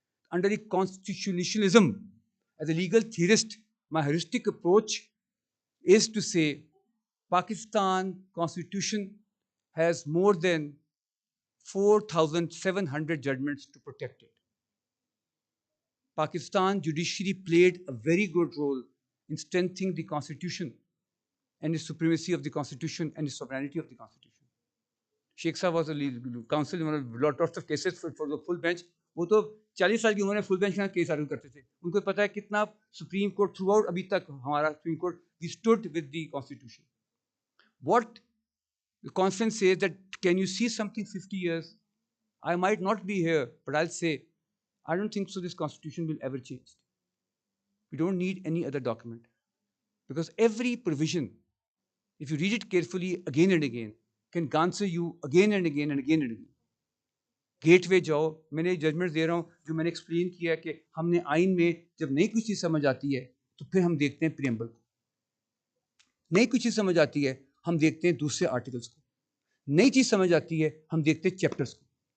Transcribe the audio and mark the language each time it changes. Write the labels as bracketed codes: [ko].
[en] Under the constitutionalism, as a legal theorist, my heuristic approach is to say Pakistan constitution has more than 4,700 judgments to protect it. Pakistan judiciary played a very good role in strengthening the constitution and the supremacy of the constitution and the sovereignty of the constitution. Sheikh Saab was a counsel in lots of cases for the full bench. [hi] वो तो 40 साल की उम्र में full bench का case argue करते थे. उनको पता है कितना सुप्रीम कोर्ट थ्रू आउट अभी तक हमारा supreme court [en] We stood with the constitution. What the conference says that can you see something 50 years? I might not be here, but I'll say, I don't think so this constitution will ever change. We don't need any other document. Because every provision, if you read it carefully again and again, can answer you again and again and again and again. [hi] Gateway जाओ, मैंने judgement दे रहा हूँ जो मैंने explain किया कि हमने आइन में जब नई कुछ चीज़ समझ आती है तो फिर हम देखते हैं प्रियम्बल को, नई कुछ चीज़ समझ आती है हम देखते हैं दूसरे आर्टिकल्स को, नई चीज़ समझ आती है हम देखते हैं चैप्टर्स को.